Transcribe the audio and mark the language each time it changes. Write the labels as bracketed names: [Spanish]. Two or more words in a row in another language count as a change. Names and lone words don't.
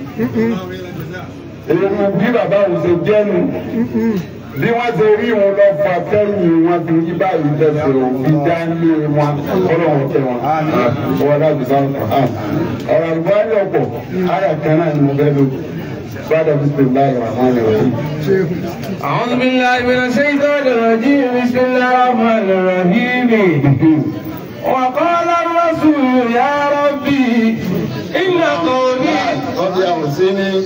[Yoruba] èèmù bí bàbá òun ṣe jẹ́nu bí wọ́n ṣe rí wọn lọ fà sẹ́yìn wọn fi yí báyìí tẹ̀sẹ̀ òbí dání wọn ọlọ́run tẹ̀ wọn. ọwọ́ láti bá wọn kàn án. ọ̀rọ̀ àlùbáyé ọ̀pọ̀ ayà kan náà ni mo fẹ́ lò. [Arabic] بعد بسم الله الرحمن الرحيم أعوذ بالله من الشيطان الرجيم بسم الله الرحمن الرحيم وقال الرسول يا ربي إن قومي ربي أوزعني